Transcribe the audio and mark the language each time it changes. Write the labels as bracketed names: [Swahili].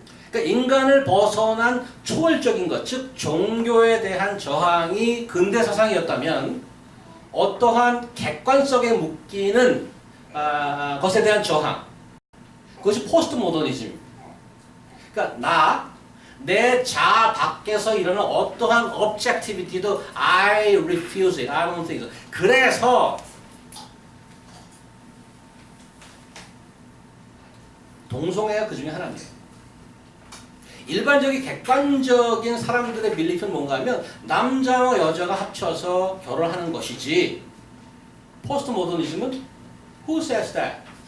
[Korean] 그러니까 인간을 벗어난 초월적인 것, 즉 종교에 대한 저항이 근대 사상이었다면 어떠한 객관성에 묶이는 것에 대한 저항, 그것이 포스트 모더니즘입니다. 그러니까 내 자아 밖에서 일어나는 어떠한 objectivity도 [English] I refuse it, I don't think so. [Korean] 그래서 동성애가 그 중에 하나입니다. 일반적인 객관적인 사람들의 빌리프는 뭔가 하면 남자와 여자가 합쳐서 결혼하는 것이지, 포스트 모더니즘은 [English] Who says that?